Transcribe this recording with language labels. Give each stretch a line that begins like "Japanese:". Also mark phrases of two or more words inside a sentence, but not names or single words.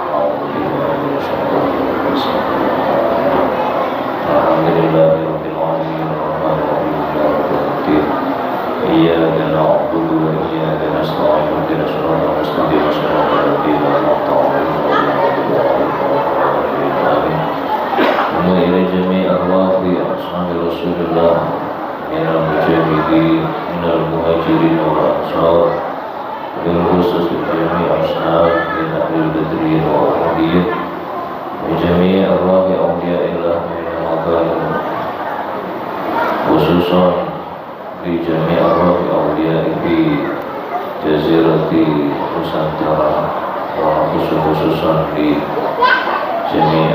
Arabic: الحمد لله رب العالمين الرحمن الرحيم مالك يوم الدين. إياك نعبد وإياك نستعين اهدنا الصراط المستقيم صراط الذين أنعمت عليهم غير المغضوب عليهم ولا الضالين. وإلى جميع أرواح أصحاب رسول الله من المجاهدين من المهاجرين والأنصار بالخصوص جميع أصحاب من أهل بدر وأحد وجميع أرواح أولياء الله من المقام خصوصا دي جميع أرواح أولياء في جزيرة نوسانتارا وخصوصا دي جميع'